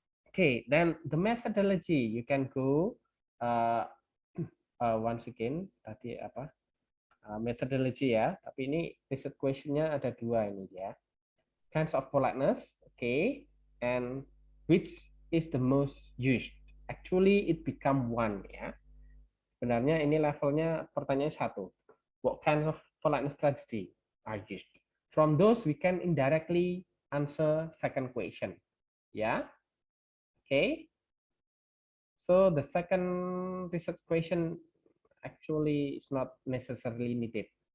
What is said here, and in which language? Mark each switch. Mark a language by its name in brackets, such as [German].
[English] Okay, then the methodology you can go once again [Indonesian] tadi apa [English] methodology [Indonesian] ya, tapi ini research questionnya ada dua ini ya. [English] Kinds of politeness, okay, and which is the most used. Actually, it become one [Indonesian] ya. Sebenarnya ini levelnya pertanyaannya satu. [English] What kind of politeness strategy are used? From those we can indirectly answer second question. Yeah. Okay. So the second research question actually is not necessarily needed.